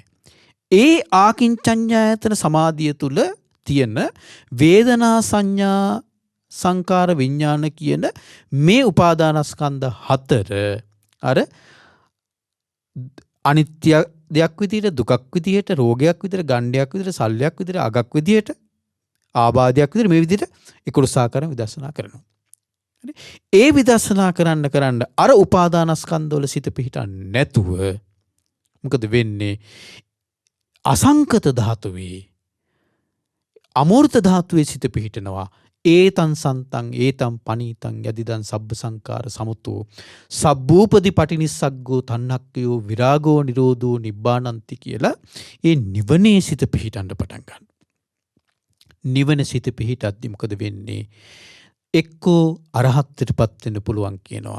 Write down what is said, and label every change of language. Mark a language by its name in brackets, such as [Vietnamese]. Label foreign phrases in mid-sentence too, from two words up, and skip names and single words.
[Sinhala] ඒ ආකින්චඤ්ඤායතන සමාධිය තුල තියෙන වේදනා සංඥා සංකාර විඥාන කියන මේ උපාදානස්කන්ධ හතර අර අනිත්‍ය දෙයක් විදියට දුකක් විදියට රෝගයක් විදියට ගණ්ඩයක් විදියට සල්ලයක් විදියට අගක් විදියට ආබාධයක් විදියට මේ විදියට 11 ආකාරයෙන් විදර්ශනා කරනවා. හරි? ඒ විදර්ශනා කරන්න අර උපාදානස්කන්ධ වල සිත පිහිටන්නේ නැතුව මොකද වෙන්නේ? අසංකත ධාතුවේ අමූර්ත ධාතුවේ සිත පිහිටනවා. [Pali] ඒතං සන්තං ඒතං පනීතං යදිදං සබ්බ සංකාර සමුතෝ සබ්බූපදි පටිනිස්සග්ගෝ තණ්හක්ඛයෝ විරාගෝ නිරෝධෝ නිබ්බානන්ති [Sinhala] කියලා ඒ නිවනේ සිත පිහිටන්න පටන් ගන්නවා. නිවන සිත පිහිටද්දි මොකද වෙන්නේ? එක්කෝ අරහත්ත්වයටපත් වෙන්න පුළුවන් කියනවා.